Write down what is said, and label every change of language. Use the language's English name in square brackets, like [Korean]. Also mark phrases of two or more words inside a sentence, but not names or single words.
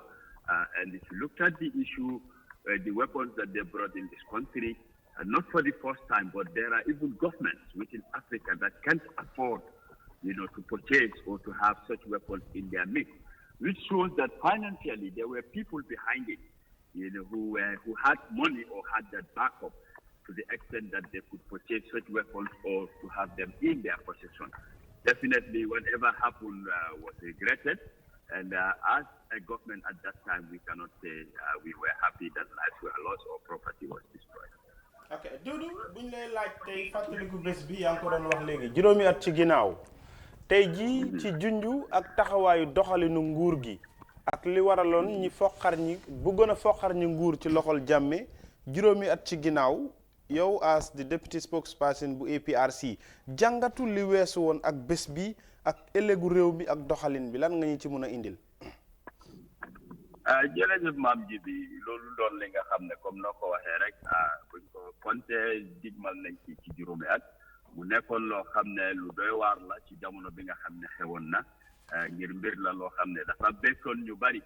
[English] And if you look at the issue, the weapons that they brought in this country, not for the first time, but there are even governments within Africa that can't afford, to purchase or to have such weapons in their midst, which shows that financially there were people behind it, who had money or had that backup to the extent that they could purchase such weapons or to have them in their possession. Definitely, whatever happened was regretted. And as a government at that time, we cannot say we were happy that lives were lost or property was destroyed. [Wolof] ok Doudou buñ lay laaj tey fàttaliku bés bi yaa ngi ko doon wax léegi juróomi at ci ginnaaw tey jii ci junju ak taxawaayu doxalinu nguur gi ak li waraloon ñi foqar ñi bëggoon a foqar ñi nguur ci loxol Jammeh juróomi at ci ginnaaw yow [English] as the deputy spokesperson [Wolof] bu APRC jàngatu li weesu woon ak bés bi ak ëllëgu réew mi ak doxalin bi lan nga ñu ci mën a indil. jërëjëf maam ji bi loolu doon li nga xam ne comme noo ko waxee rek buñ ko compté digmal nañ ci juróomi at mu nekkoon loo xam ne lu doy waar la ci jamono bi nga xam ne xewoon na ngir mbir la loo xam ne dafa bettoon ñu